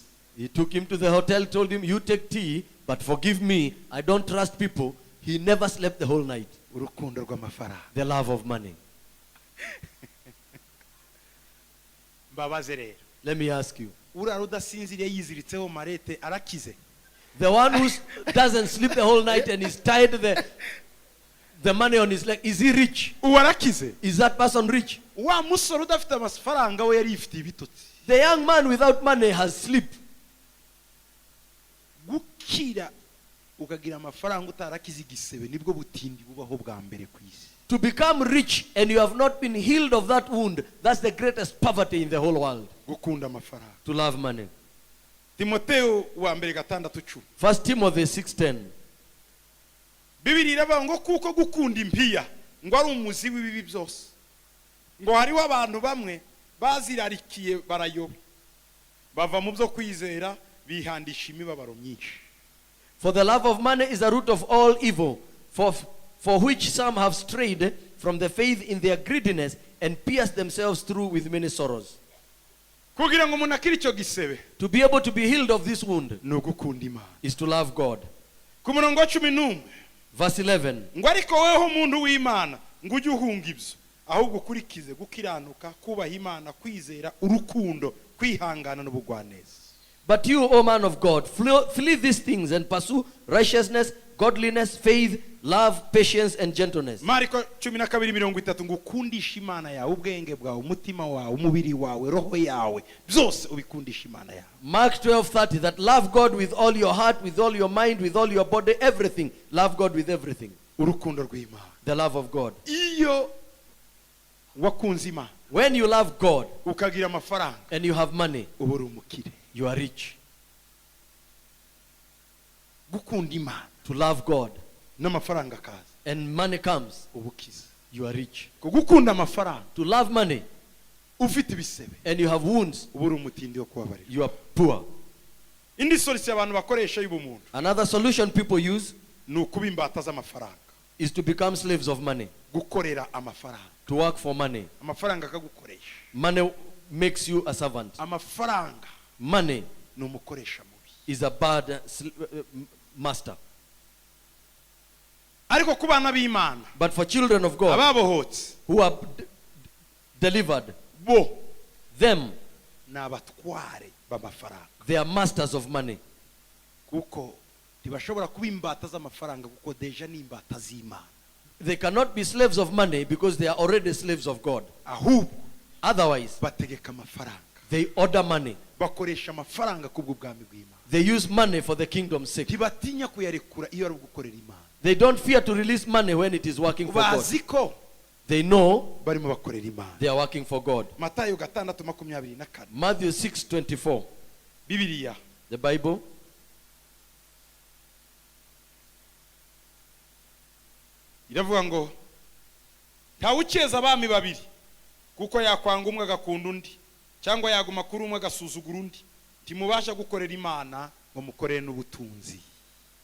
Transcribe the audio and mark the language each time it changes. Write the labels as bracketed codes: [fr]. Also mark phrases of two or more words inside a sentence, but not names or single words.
[en] he took him to the hotel, told him, you take tea, but forgive me. I don't trust people. He never slept the whole night. [rw] Urukundo rw'amafaranga. [en] The love of money. [rw] Mbabaze rero. [en] Let me ask you. [rw] Urara udasinziriye yiziritseho marete arakize. [en] The one who doesn't sleep the whole night and is tied the money on his leg, is he rich? [rw] Uwarakize. [en] Is that person rich? [rw] Wa musoro udafite amafaranga we yari ifite ibitotsi. [en] The young man without money has sleep. [rw] Gukira ukagira amafaranga utarakize igisebe nibwo butindi bubaho bwa mbere ku isi. [en] To become rich and you have not been healed of that wound, that's the greatest poverty in the whole world. [rw] Gukunda amafaranga. [en] To love money. [rw] Timotheo wa mbere 6:10. [en] 1 Timothy 6:10. [rw] Bibiri iravuga ngo kuko gukunda impiya ngo ari umuzi w'ibibi byose. Ngo hariho abantu bamwe bazirarikiye barayoba. Bava mu byo kwizera bihandisha imibabaro myinshi. [en] For the love of money is the root of all evil, for which some have strayed from the faith in their greediness and pierced themselves through with many sorrows. [rw] Kugira ngo umuntu akire icyo gisebe [en] To be able to be healed of this wound [rw] ni ugukunda Imana. [en] is to love God. [rw] Ku murongo wa 11 [en] Verse 11. [rw] ngo ariko weho umuntu w'Imana ngo ujye uhunga ibyo ahubwo ukurikize gukiranuka kubaha Imana kwizera urukundo kwihangana n'ubugwaneza. [en] But you, O man of God, flee these things and pursue righteousness, godliness, faith, love, patience, and gentleness. [rw] Mariko 12:30 ngo ukundishe Imana yawe ubwenge bwawe umutima wawe umubiri wawe roho yawe byose ubikundisha Imana yawe. [en] Mark 12:30, that love God with all your heart, with all your mind, with all your body, everything. Love God with everything. [rw] Urukundo rw'Imana. [en] The love of God. [rw] Iyo wakunze Imana [en] When you love God [rw] ukagira amafaranga [en] and you have money, [rw] uba uri umukire. [en] you are rich. [rw] Gukunda Imana [en] To love God [rw] n'amafaranga akaza [en] and money comes, [rw] ubukiza. [en] you are rich. [rw] Gukunda amafaranga [en] To love money [rw] ufite ibisebe [en] and you have wounds, [rw] uba uri umutindi wo kubabarira. [en] you are poor. [rw] Indi solution abantu bakoresha y'ubumuntu [en] Another solution people use [rw] ni ukuba imbata z'amafaranga. [en] is to become slaves of money. [rw] Gukorera amafaranga. [en] To work for money. [rw] Amafaranga akagukoresha. [en] Money makes you a servant. [rw] Amafaranga [en] Money [rw] ni umukoresha mubi. [en] is a bad master. [rw] Ariko ku bana b'Imana [en] But for children of God [rw] ababohotse [en] who are delivered, [rw] bo [en] them, [rw] ni abatware b'amafaranga. [en] they are masters of money. [rw] Kuko ntibashobora kuba imbata z'amafaranga kuko deja ni imbata z'Imana. [en] They cannot be slaves of money because they are already slaves of God. [rw] Ahubwo [en] Otherwise, [rw] bategeka amafaranga. [en] they order money. [rw] Bakoresha amafaranga kubw'ubwami bw'Imana. [en] They use money for the kingdom's sake. [rw] Ntibatinya kuyarekura iyo ari gukorera Imana. [en] They don't fear to release money when it is working for God. [rw] Bazi ko [en] They know [rw] barimo bakorera Imana. [en] they are working for God. [rw] Matayo 6:24. [en] Matthew 6:24. [rw] Bibiliya [en] The Bible. [rw] iravuga ngo ntawe ukeza abami babiri kuko yakwanga umwe agakunda undi cyangwa yaguma kuri umwe agasuzugura undi ntimubasha gukorera Imana ngo mukorere n'ubutunzi.